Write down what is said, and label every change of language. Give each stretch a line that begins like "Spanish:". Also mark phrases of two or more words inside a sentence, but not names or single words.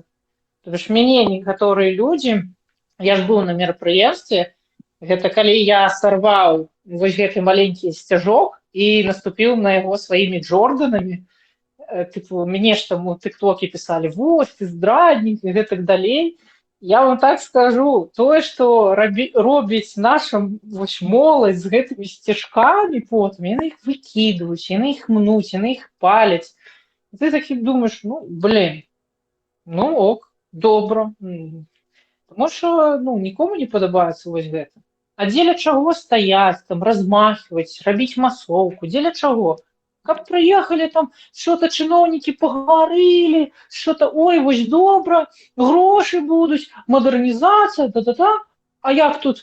Russian: То бишь
Belarusian: мяне некаторыя людзі, я ж быў на мерапрыемстве, гэта калі я сарваў вось гэты маленькі сцяжок і наступіў на яго сваімі джорданамі, тыпу, мне ж там у тыктоке пісалі, вось, ты здраднік і гэтак далей. Я вам так скажу, тое, што робіць наша вось моладзь з гэтымі сцяжкамі потым, яны іх выкідваюць, яны іх мнуць, яны іх паляць. І ты такі думаеш, ну, блин, ну ок, добра.
Ukrainian: Тому що,
Belarusian: ну, нікому не падабаецца вось гэта. А дзеля чаго стаяць, там, размахиваць, рабіць масоўку, дзеля чаго? Каб прыехалі там, що-то чыноўнікі пагаварылі, що-то, ой, вось добра, грошы будуць, мадэрнізацыя, да-да-да. А як тут?